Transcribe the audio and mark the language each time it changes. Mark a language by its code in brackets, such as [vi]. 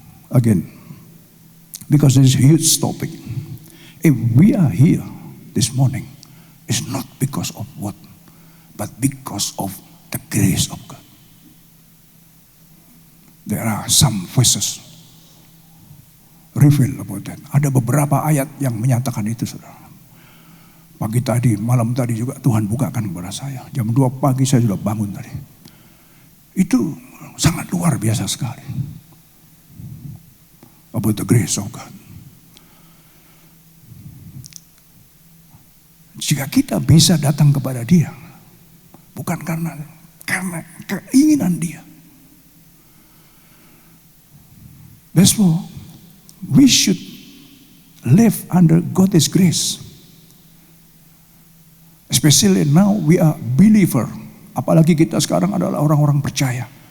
[en] Again, because this is a huge topic. If we are here this morning, it's not because because of what? But because of the grace of God. There are some verses reveal about that. [id] Ada beberapa ayat yang menyatakan itu, saudara. Pagi tadi, malam tadi juga Tuhan bukakan kepada saya. Jam 2 pagi saya sudah bangun tadi. Itu sangat luar biasa sekali. [en] About the grace of God. [id] Jika kita bisa datang kepada Dia, bukan karena keinginan Dia. [en] Therefore, we should live under God's grace. Especially now we are believer. [id] Apalagi kita sekarang adalah orang-orang percaya.